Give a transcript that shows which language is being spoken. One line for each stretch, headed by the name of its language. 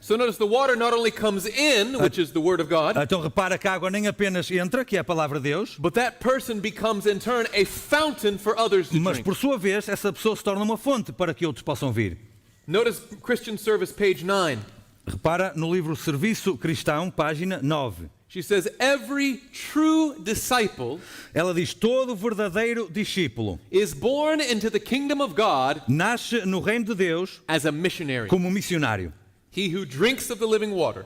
English: So notice the water not only comes in, which is the word of God,
Portuguese: Então repara que a água nem apenas entra, que é a palavra de Deus,
English: but that person becomes in turn a fountain for others to
Portuguese: mas
English: drink.
Portuguese: por sua vez essa pessoa se torna uma fonte para que outros possam vir.
English: Notice Christian Service, page 9.
Portuguese: Repara no livro Serviço Cristão, página 9.
English: She says, every true disciple
Portuguese: Ela diz, todo verdadeiro discípulo
English: is born into the kingdom of God
Portuguese: nasce no reino de Deus
English: as a missionary.
Portuguese: como missionário.
English: He who drinks of the living water